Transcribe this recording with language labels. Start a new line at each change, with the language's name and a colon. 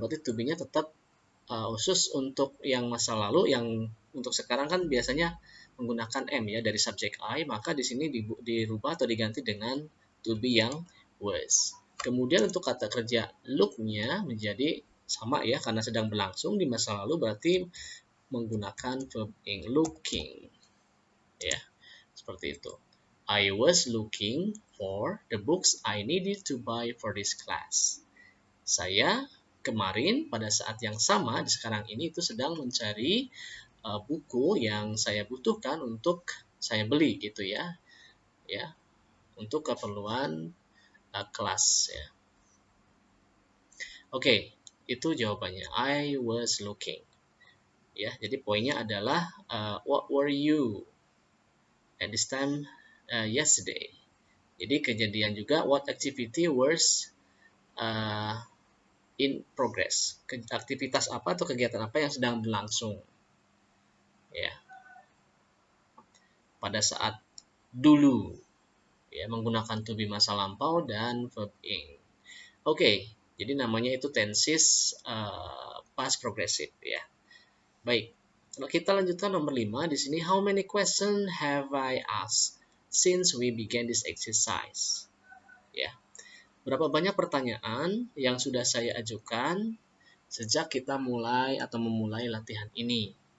Indonesian: Berarti to be-nya tetap khusus untuk yang masa lalu, yang untuk sekarang kan biasanya menggunakan am ya dari subjek I, maka di sini dirubah atau diganti dengan to be yang was. Kemudian untuk kata kerja look-nya menjadi sama ya, karena sedang berlangsung di masa lalu berarti menggunakan verb ing, looking. Ya, seperti itu.
English: I was looking for the books I needed to buy for this class.
Indonesian: Saya kemarin pada saat yang sama di sekarang ini itu sedang mencari buku yang saya butuhkan untuk saya beli gitu ya. Ya, untuk keperluan kelas ya. Oke, itu jawabannya.
English: I was looking.
Indonesian: Ya, jadi poinnya adalah
English: what were you at this time yesterday.
Indonesian: Jadi kejadian juga
English: what activity was in progress.
Indonesian: Aktivitas apa atau kegiatan apa yang sedang berlangsung. Ya. Pada saat dulu ya, menggunakan to be masa lampau dan verb ing. Oke, jadi namanya itu tenses past progressive ya. Baik, kalau kita lanjutkan nomor 5 di sini,
English: how many questions have I asked since we began this exercise?
Indonesian: Ya. Berapa banyak pertanyaan yang sudah saya ajukan sejak kita mulai atau memulai latihan ini?